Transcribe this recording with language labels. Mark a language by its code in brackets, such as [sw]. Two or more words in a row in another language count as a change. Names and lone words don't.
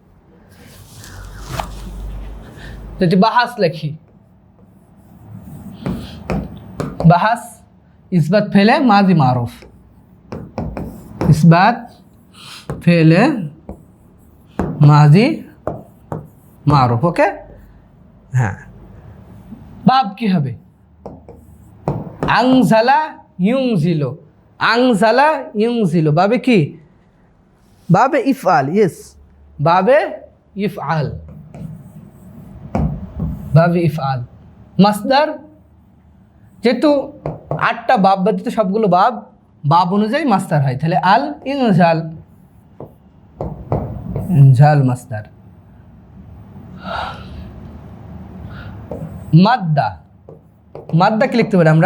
[bn] যদি বাহাস লিখি, বাহাস [ar] إثبات فعل ماضي معروف, إثبات فعل ماضي معروف, [bn] ওকে? হ্যাঁ, বাব কি হবে? [ar] أنزل ينزل، أنزل ينزل, [bn] বাবে কি? [ar] باب إفعال، yes، باب إفعال، باب إفعال. [bn] মাসদার, যেহেতু 8টা বাব ব্যতীত সবগুলো বাব অনুযায়ী মাসদার হয়, তাহলে [ar] الإنزال، إنزال مصدر. [bn] মাদ্দা, মাদ্দা কি লিখতে পারি আমরা?